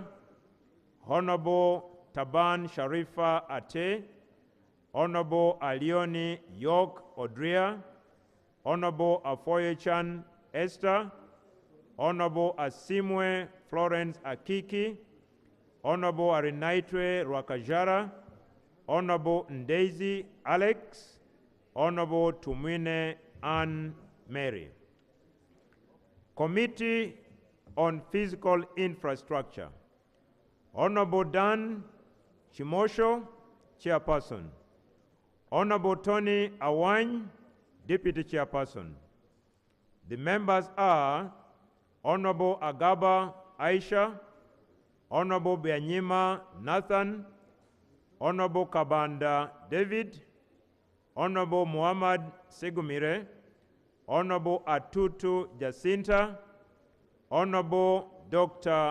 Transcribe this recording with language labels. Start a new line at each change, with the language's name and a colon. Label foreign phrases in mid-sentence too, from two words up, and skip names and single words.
English: Honorable Taban Sharifa Ate, Honorable Alioni York Odria, Honorable Afoyechan Esther, Honorable Asimwe Florence Akiki, Honorable Arinaitwe Rwakajara, Honorable Ndezi Alex, Honorable Tumwine Ann Mary. Committee on Physical Infrastructure, Honorable Dan Chimosho, chairperson. Honorable Tony Awany, deputy chairperson. The members are Honorable Agaba Aisha, Honorable Bianyima Nathan, Honorable Kabanda David, Honorable Muhammad Segumire, Honorable Atutu Jacinta, Honorable Dr.